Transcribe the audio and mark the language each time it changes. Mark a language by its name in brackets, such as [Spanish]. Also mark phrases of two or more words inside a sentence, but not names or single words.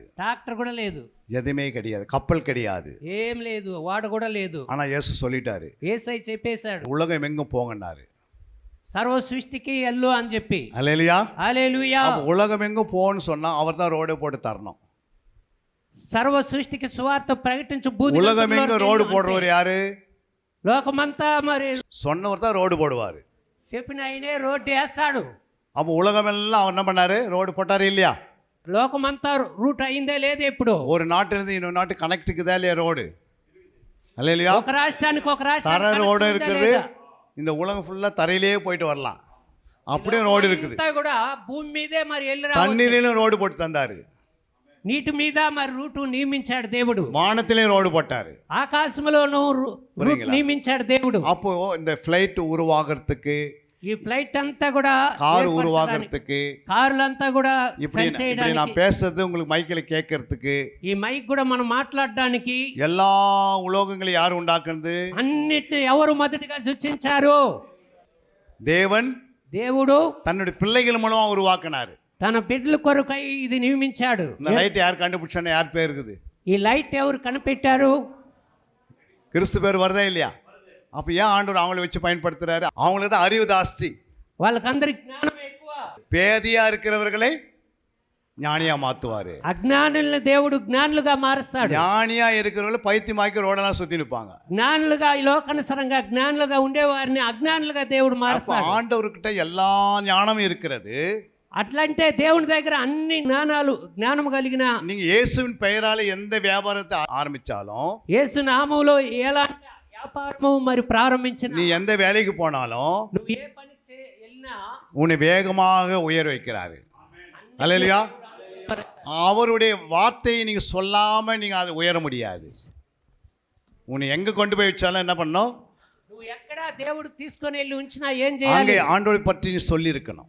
[Telugu] ట్రాక్టర్ కూడా లేదు, [Tamil] எதுவுமே கிடையாது, கப்பல் கிடையாது. [Telugu] ఏం లేదు, వాడు కూడా లేదు. [Tamil] ஆனா இயேசு சொல்லிட்டாரு, [Telugu] యేసయ్య చెప్పేశాడు, [Tamil] உலகம் எங்கும் போங்கன்னாரு. [Telugu] సర్వ సృష్టికి ఎల్లు అని చెప్పి. [Tamil] அல்லேலூயா. [Telugu] హల్లెలూయా. [Tamil] உலகம் எங்கும் போன்னு சொன்னா அவர் தான் ரோடு போட்டு தரணும். [Telugu] సర్వ సృష్టికి సువార్త ప్రకటించు. [Tamil] உலகம் எங்கும் ரோடு போடுறவர் யாரு? [Telugu] లోకమంతా మరి [Tamil] சொன்னவர் தான் ரோடு போடுவாரு. [Telugu] చెప్పిన ఆయనే రోడ్డు వేస్తాడు. [Tamil] அப்போ உலகம் எல்லாம் அவர் என்ன பண்ணாரு? ரோடு போட்டாரு இல்லையா? [Telugu] లోకమంతా రూట్ అయిందే లేదు. ఇప్పుడు [Tamil] ஒரு நாட்டிலிருந்து இன்னொரு நாட்டு கனெக்டுக்குதா இல்லையா ரோடு? அல்லேலூயா. [Telugu] ఒక రాష్ట్రానికి ఒక [Tamil] தர [Telugu] రాష్ట్రానికి [Tamil] ரோடு [Telugu] connection ఉందా [Tamil] இருக்குது. [Telugu] లేదా? [Tamil] இந்த உலகம் ஃபுல்லா தரையிலேயே போயிட்டு வரலாம், அப்படியே ரோடு இருக்குது. [Telugu] అంతా కూడా భూమి మీదే మరి వెళ్ళి రావచ్చు. [Tamil] தண்ணீரிலும் ரோடு போட்டு தந்தாரு, [Telugu] నీటి మీద మరి రూటు నియమించాడు దేవుడు. [Tamil] வானத்திலையும் ரோடு போட்டாரு. [Telugu] ఆకాశంలోనూ రూట్ నియమించాడు దేవుడు. [Tamil] அப்போ இந்த ஃப்ளைட் உருவாகிறதுக்கு, [Telugu] ఈ ఫ్లైట్ అంతా కూడా [Tamil] கார் உருவாகிறதுக்கு, [Telugu] కార్లంతా కూడా [Tamil] இப்படி [Telugu] సరి [Tamil] இப்படி [Telugu] చేయడానికి, [Tamil] நான் பேசுறது உங்களுக்கு மைக்கில் கேட்கறதுக்கு, [Telugu] ఈ మైక్ కూడా మనం మాట్లాడడానికి [Tamil] எல்லா உலோகங்களையும் யார் உண்டாக்குறது? [Telugu] అన్నిటిని ఎవరు మొదటిగా సృష్టించారు? [Tamil] தேவன் [Telugu] దేవుడు [Tamil] தன்னுடைய பிள்ளைகள் மூலமா உருவாக்கினாரு. [Telugu] తన బిడ్డల కొరకై ఇది నియమించాడు. [Tamil] இந்த லைட் யார் கண்டுபிடிச்சானே? யார் பேர் இருக்குது? [Telugu] ఈ లైట్ ఎవరు కనిపెట్టారు? [Tamil] கிறிஸ்து பேர் வருதா இல்லையா? அப்ப ஏன் ஆண்டவர் அவங்களை வச்சு பயன்படுத்துறாரு? அவங்களுக்கு தான் அறிவு ஜாஸ்தி. [Telugu] వాళ్ళకందరికి జ్ఞానం ఎక్కువ. [Tamil] பேதியா இருக்கிறவர்களை ஞானியா மாத்துவாரு. [Telugu] అజ్ఞానుల్ని దేవుడు జ్ఞానులుగా మారుస్తాడు. [Tamil] ஞானியா இருக்கிறவங்களை பைத்தியமாக்கி ரோடெல்லாம் சுத்தி நிற்பாங்க. [Telugu] జ్ఞానులుగా ఈ లోకానుసారంగా జ్ఞానులుగా ఉండేవారిని అజ్ఞానులుగా దేవుడు మారుస్తాడు. [Tamil] ஆண்டவர்கிட்ட எல்லா ஞானமும் இருக்கிறது. [Telugu] అట్లంటే దేవుని దగ్గర అన్ని జ్ఞానము కలిగిన, [Tamil] நீங்க இயேசுவின் பெயரால எந்த வியாபாரத்தை ஆரம்பிச்சாலும், [Telugu] యేసు నామములో ఎలాంటి వ్యాపారము మరి ప్రారంభించిన, [Tamil] நீ எந்த வேலைக்கு போனாலும் [Telugu] నువ్వు ఏ పని వెళ్ళినా [Tamil] உன்னை வேகமாக உயர வைக்கிறாரு. அல்லேலூயா. அவருடைய வார்த்தையை நீங்க சொல்லாம நீங்க அதை உயர முடியாது. உன்னை எங்க கொண்டு போய் வச்சாலும் என்ன பண்ணும்? [Telugu] నువ్వు ఎక్కడ దేవుడు తీసుకొని వెళ్ళి ఉంచినా ఏం [Tamil] அங்கே [Telugu] చేయాలి? [Tamil] ஆண்டவரை பற்றி நீ சொல்லி இருக்கணும்.